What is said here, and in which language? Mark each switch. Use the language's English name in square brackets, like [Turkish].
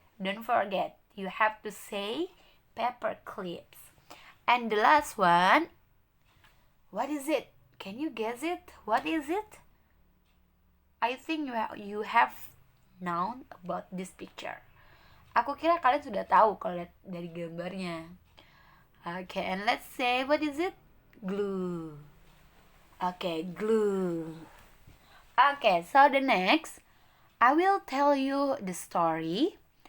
[English] Don't forget, you have to say paper clips. And the last one, what is it? Can you guess it? What is it? I think you have known about this picture. [Indonesian] Aku kira kalian sudah tahu kalau lihat dari gambarnya. [English] Okay, and let's say what is it? Glue. Okay, glue. Okay, so the next, I will tell you the story.